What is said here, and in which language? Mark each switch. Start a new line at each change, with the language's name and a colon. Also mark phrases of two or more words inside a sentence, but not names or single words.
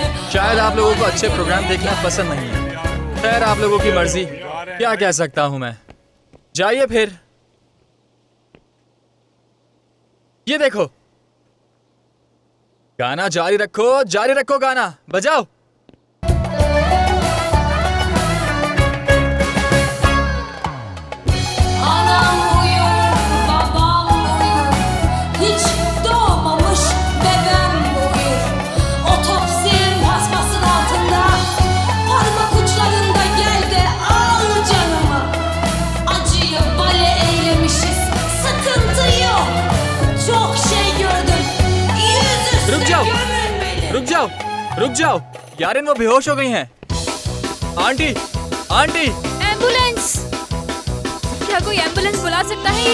Urdu: شاید آپ لوگوں کو اچھے پروگرام دیکھنا پسند نہیں ہے. خیر آپ لوگوں کی مرضی، کیا کہہ سکتا ہوں میں. جائیے پھر. یہ دیکھو، گانا جاری رکھو گانا بجاؤ.
Turkish: Anam uyur, babam uyur, hiç doğmamış bebem uyur. Otopsin paspasın altında, parmak uçlarında gel de al canımı. Acıyı bale eylemişiz, sıkıntı yok. Çok şey gördüm, yüzüstü gömülmeli.
Urdu: رک جاؤ یارن، وہ بے ہوش ہو گئی ہیں. آنٹی ایمبولینس! کیا کوئی ایمبولینس بلا سکتا ہے?